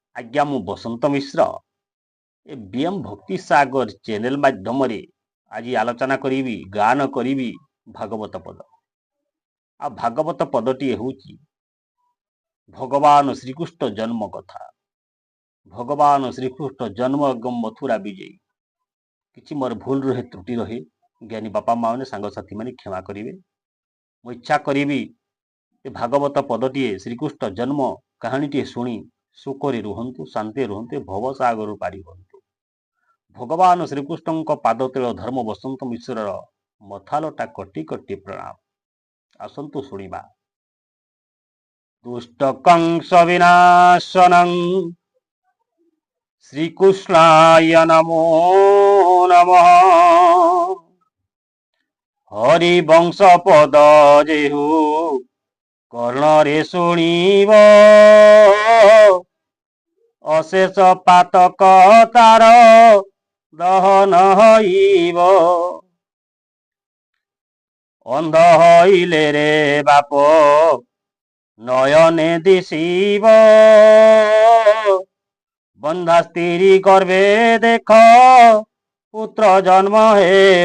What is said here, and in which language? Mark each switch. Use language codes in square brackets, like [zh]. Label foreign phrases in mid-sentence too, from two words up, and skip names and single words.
[or] ଆଜ୍ଞା ମୁଁ ବସନ୍ତ ମିଶ୍ର ଏ ବିଏମ ଭକ୍ତି ସାଗର ଚ୍ୟାନେଲ ମାଧ୍ୟମ ଆଜି ଆଲୋଚନା କରି ଗାନ କରି ଭାଗବତ ପଦ ଆ ଭାଗବତ ପଦଟି ହେଉଛି ଭଗବାନ ଶ୍ରୀକୃଷ୍ଣ ଜନ୍ମ କଥା। ଭଗବାନ ଶ୍ରୀକୃଷ୍ଣ ଜନ୍ମ ଏବଂ ମଥୁରା ବିଜୟୀ କିଛି ମୋର ଭୁଲ ରହେ ତ୍ରୁଟି ରହେ ଜ୍ଞାନୀ ବାପା ମାନେ ସାଙ୍ଗ ସାଥୀ ମାନେ କ୍ଷମା କରିବେ। ମୁଁ ଇଚ୍ଛା କରି ଭାଗବତ ପଦଟି ଶ୍ରୀକୃଷ୍ଣ ଜନ୍ମ କାହାଣୀଟି ଶୁଣି ସୁଖରେ ରୁହନ୍ତୁ ଶାନ୍ତି ରୁହନ୍ତୁ ଭବ ସାଗର ପାରି ହୁଅନ୍ତୁ। ଭଗବାନ ଶ୍ରୀକୃଷ୍ଣ ପାଦତଳ ଧର୍ମ ବସନ୍ତ ମିଶ୍ର ମଥାଲଟା କଟି କଟି ପ୍ରଣାମ। ଆସନ୍ତୁ ଶୁଣିବା। [sa] दुष्ट कंस विनाशनं श्रीकृष्णाय नमो नमः। [or] ହରିବଂଶ ପଦ ଯେହୁ କର୍ଣ୍ଣରେ ଶୁଣିବ ଅଶେଷ ପାତକ ତାର ଦହନ ହୋଇବ। ଅନ୍ଧ ହୋଇଲେ ରେ ବାପ ନୟନେ ଦିଶିବ ବନ୍ଧ୍ୟା ସ୍ତ୍ରୀ ଗର୍ଭେ ଦେଖ ପୁତ୍ର ଜନ୍ମ ହେବ।